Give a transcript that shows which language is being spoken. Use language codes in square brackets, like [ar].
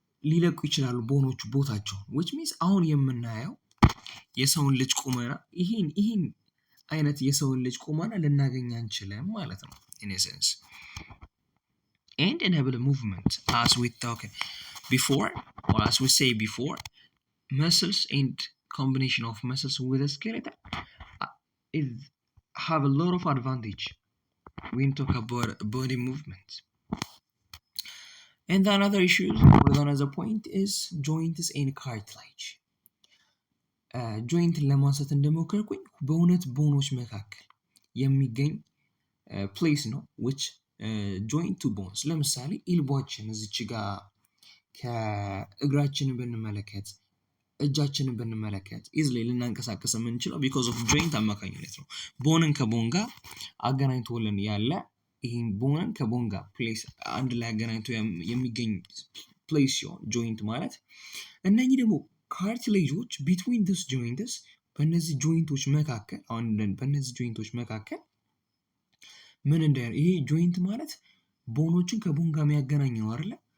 [am] ሊለቁ ይችላሉ ቦኖቹ ቦታቸውን። [en] which means [am] አሁን የምናየው የሰውን ልጅ ቁመና ይህን አይነት የሰውን ልጅ ቁመና ልናገኝ አንችልም ማለት ነው [en] in a sense and enable movement as we talked before or as we say before. Muscles and combination of muscles with a skeleton have a lot of advantage when talk about body movement. And another issue or another point is joints and cartilage. [am] ጆይንትን ለማንሳት እንደሞከርኩኝ በእውነት ቦኖች መካከል የሚገኝ ፕሌስ ነው [en] which joint to bones። [am] ለምሳሌ ኢልቧችን እዚች ጋር ከእግራችን ብንመለከት እጃችንን ብንመለከት ኢዝሊ ልናንቀሳቀስ የምንችለው ቢኮዝ ኦፍ ጆይንት አማካኝነት ነው። ቦንን ከቦን ጋር አገናኝቶልን ያለ ይህን ቦንን ከቦን ጋር ፕሌስ አንድ ላይ አገናኝቶ የሚገኝ ፕሌስ ሲሆን ጆይንት ማለት እነኚህ ደግሞ ካርቲሌጆች ቢትዊን ዲስ ጆይንትስ በእነዚህ ጆይንቶች መካከል በእነዚህ ጆይንቶች መካከል ምን እንዳለ ይሄ ጆይንት ማለት ቦኖችን ከቦን ጋር የሚያገናኝ ነው አይደለ?